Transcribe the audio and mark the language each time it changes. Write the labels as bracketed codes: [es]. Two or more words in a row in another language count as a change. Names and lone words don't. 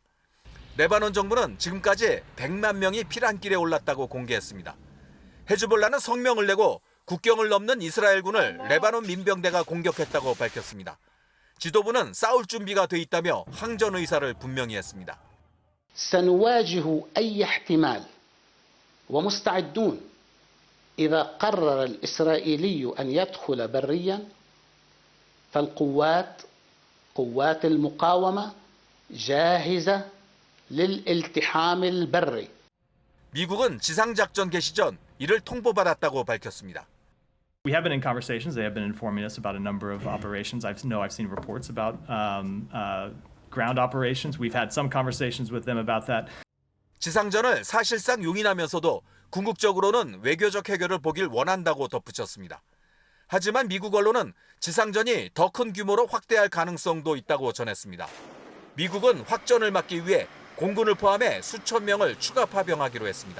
[ko] 레바논 정부는 지금까지 100만 명이 피난길에 올랐다고 공개했습니다. 헤즈볼라는 성명을 내고 국경을 넘는 이스라엘군을 레바논 민병대가 공격했다고 밝혔습니다. 지도부는 싸울 준비가 돼 있다며 항전 의사를 분명히 했습니다. [ar] سنواجه أي احتمال ومستعدون إذا قرر الإسرائيلي أن يدخل بريا قوات المقاومة جاهزة للالتحام البري. [ko] 미국은 지상작전 개시 전 이를 통보받았다고 밝혔습니다. [en] We have been in conversations. They have been informing us about a number of operations. I've seen reports about ground operations. We've had some conversations with them about that. [ko] 지상전을 사실상 용인하면서도 궁극적으로는 외교적 해결을 보길 원한다고 덧붙였습니다. 하지만 미국 언론은 지상전이 더 큰 규모로 확대할 가능성도 있다고 전했습니다. 미국은 확전을 막기 위해 공군을 포함해 수천 명을 추가 파병하기로 했습니다.